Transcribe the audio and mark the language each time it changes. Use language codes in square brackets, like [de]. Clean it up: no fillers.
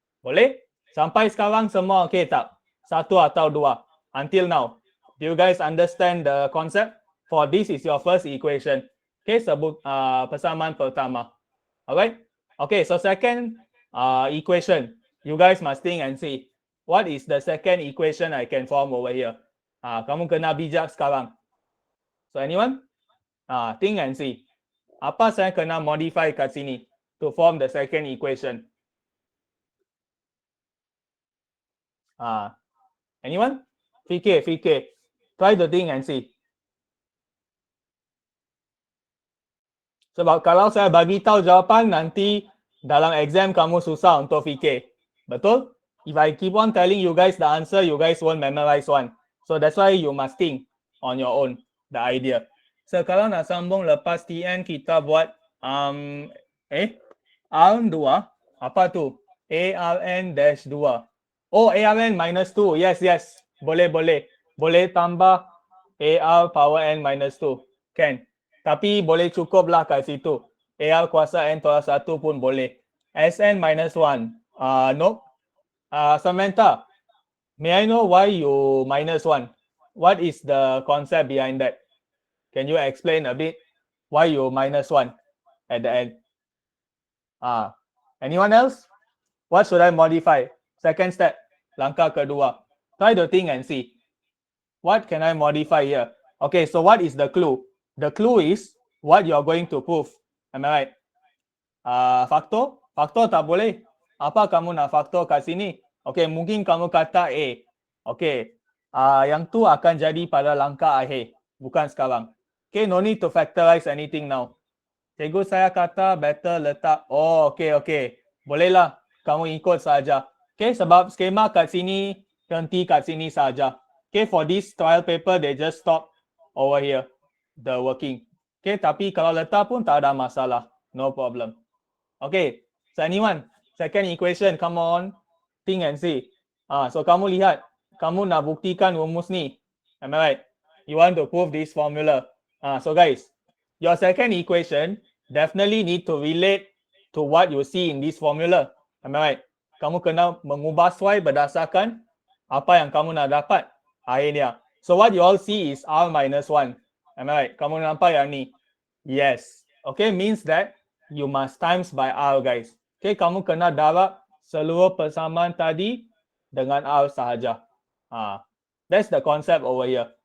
[ms] Boleh? Sampai sekarang semua okay tak? Satu atau dua? [en] Until now. Do you guys understand the concept? For this is your first equation. Okay, [ms] sebut persamaan pertama. [en] Alright? Okay, so second equation. You guys must think and see. What is the second equation I can form over here? [ms] Kamu kena bijak sekarang. [en] So anyone? Think and see. [ms] Apa saya kena modify kat sini [en] to form the second equation? Anyone? Fikir. Try to think and see. [ms] Sebab kalau saya bagi tahu jawapan, nanti dalam exam kamu susah untuk fikir. Betul? [en] If I keep on telling you guys the answer, you guys won't memorize one. So that's why you must think on your own the idea. [ms] So kalau nak sambung lepas TN, kita buat ARN 2. Apa tu? [en] ARN-2. Oh, ARN minus 2. Yes, yes. [ms] Boleh, boleh. Boleh tambah AR power N minus 2. Kan? Tapi boleh cukup lah kat situ. AR kuasa N tolak 1 pun boleh. [en] SN minus 1. Nope. Samantha, may I know why you minus 1? What is the concept behind that? Can you explain a bit why you minus 1 at the end? Anyone else? What should I modify? Second step, langkah kedua. Try to think and see. What can I modify here? Okay, so what is the clue? The clue is what you're going to prove. Am I right? [ms] Faktor? Faktor tak boleh. Apa kamu nak faktor kat sini? Okay, mungkin kamu kata A. Okay, yang tu akan jadi pada langkah akhir. Bukan sekarang. [en] Okay, no need to factorize anything now. [ms] Cikgu saya kata better letak. Oh, okay, okay. Bolehlah. Kamu ikut saja. Okay, sebab skema kat sini, ganti kat sini saja. [en] Okay, for this trial paper, they just stop over here, the working. Okay, [ms] tapi kalau letak pun tak ada masalah. [en] No problem. Okay, so anyone, second equation, come on, think and see. [ms] So kamu lihat, kamu nak buktikan rumus ni. [en] Am I right? You want to prove this formula. So guys, your second equation definitely need to relate to what you see in this formula. Am I right? [ms] Kamu kena mengubah sesuai berdasarkan apa yang kamu nak dapat akhirnya. [en] So what you all see is R minus 1. Am I right? [ms] Kamu nampak yang ni? [en] Yes. Okay, means that you must times by R, guys. Okay, [ms] kamu kena darab seluruh persamaan tadi dengan R sahaja. [en] That's the concept over here.